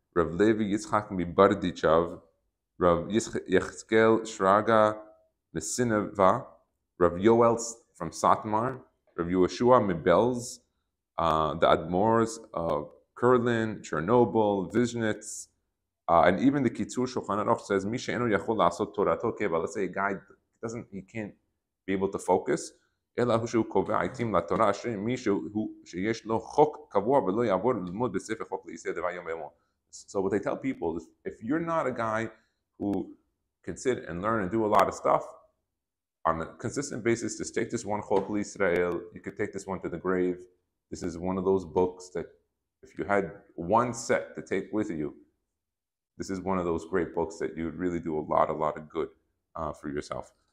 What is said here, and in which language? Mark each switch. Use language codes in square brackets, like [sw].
[en] Rav Levi Yitzchak Mibardichav, Rav Yechzkel Shraga Mesineva, Rav Yoel from Satmar, Rav Yehoshua Mibelz, the Admors of Kurlin, Chernobyl, Vizhnitz, and even the Kitzur Shulchan Aruch says, [he] "Misha eno yachol la'asot torato keva." [en] Let's say a guy he can't be able to focus. [he] אלא הוא שהוא קובע עיתים לתורה מישהו שיש לו חוק קבוע ולא יעבור ללמוד בספר חוק לישראל דבר יום ביומו. [en] So what they tell people is, if you're not a guy who can sit and learn and do a lot of stuff on a consistent basis, just take this one Chok LeYisrael. You could take this one to the grave. This is one of those books that if you had one set to take with you, this is one of those great books that you would really do a lot of good for yourself.